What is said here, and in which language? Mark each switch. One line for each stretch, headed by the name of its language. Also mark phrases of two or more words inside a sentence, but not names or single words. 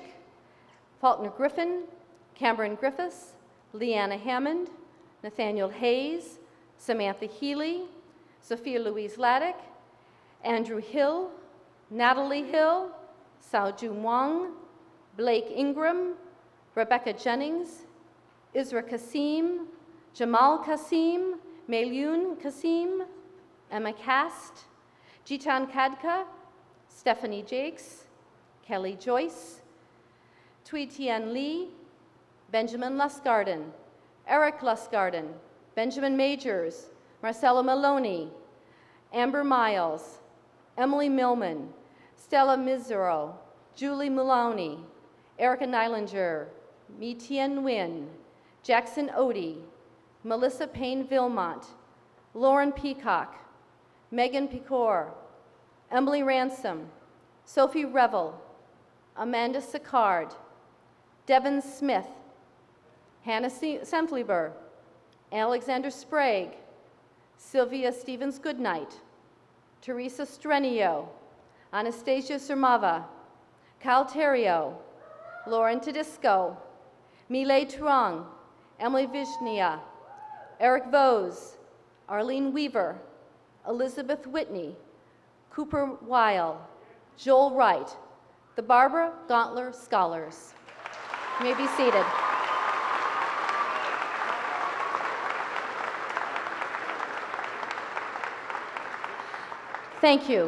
English: Faulkner Griffin, Cameron Griffiths, Leanna Hammond, Nathaniel Hayes, Samantha Healy, Sophia Louise Laddick, Andrew Hill, Natalie Hill, Saojun Wang, Blake Ingram, Rebecca Jennings, Isra Kasim, Jamal Kasim, Melyun Kasim, Emma Cast, Jitan Kadka, Stephanie Jakes, Kelly Joyce, Tui Tien Lee, Benjamin Lustgarten, Eric Lustgarten, Benjamin Majors, Marcella Maloney, Amber Miles, Emily Millman, Stella Mizero, Julie Maloney, Erica Neilinger, Mi Tien Nguyen, Jackson Odie, Melissa Payne-Vilmont, Lauren Peacock, Megan Picor, Emily Ransom, Sophie Revel, Amanda Sicard, Devin Smith, Hannah Semfliber, Alexander Sprague, Sylvia Stevens Goodnight, Teresa Strenio, Anastasia Surmava, Kyle Terrio, Lauren Tedisco, Milay Truong, Emily Vishnia, Eric Vose, Arlene Weaver, Elizabeth Whitney, Cooper Weil, Joel Wright, the Barbara Gauntler Scholars. You may be seated. Thank you.